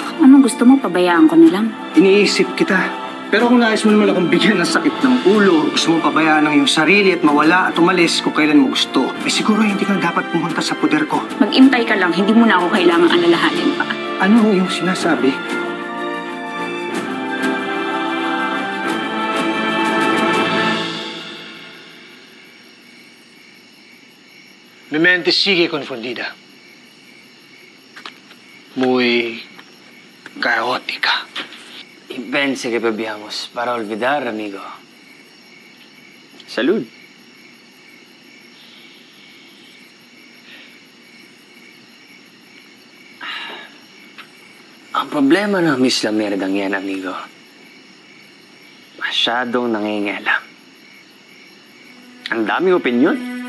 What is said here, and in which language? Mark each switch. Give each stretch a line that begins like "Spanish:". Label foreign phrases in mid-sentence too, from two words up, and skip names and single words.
Filipino: Anong gusto mo? Pabayaan ko na lang. Iniisip kita. Pero kung nais mo naman akong bigyan ng sakit ng ulo, gusto mo pabayaan ang iyong sarili at mawala at umalis kung kailan mo gusto, eh siguro hindi ka dapat pumunta sa poder ko. Mag-intay ka lang, hindi mo na ako kailangang alalahanin pa. Ano ang iyong sinasabi?
Spanish: Mi mente sigue confundida. Muy caótica. Y pense que bebíamos para olvidar, amigo. Salud.
Filipino: Ang problema ng Miss Lamerdang yan, amigo, masyadong nangingialam. Ang daming opinyon.